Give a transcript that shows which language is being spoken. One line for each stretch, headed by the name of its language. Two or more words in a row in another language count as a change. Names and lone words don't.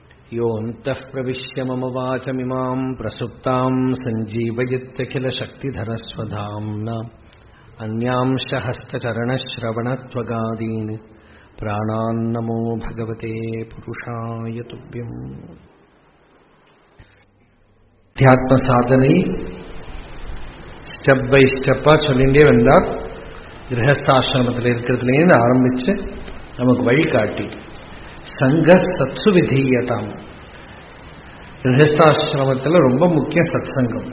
Sanskrit: योऽन्तः प्रविश्य मम वाचमिमां प्रसुप्तां सञ्जीवयत्यखिलशक्तिधरस्वधाम्ना अन्यांश हस्तचरणश्रवणत्वगादीन् प्राणान्नमो भगवते पुरुषाय तुभ्यम्.
Tamil: அத்தியாத்ம சாதனை
English: step by step
Tamil: சொல்லிட்டே வந்தார். கிரகஸ்தாசிரமத்தில் இருக்கிறதுலேருந்து ஆரம்பிச்சு நமக்கு வழிகாட்டி
Sanskrit: सङ्गः सत्सु विधीयताम्.
Tamil: கிரகஸ்தாசிரமத்தில் ரொம்ப முக்கிய சத் சங்கம்.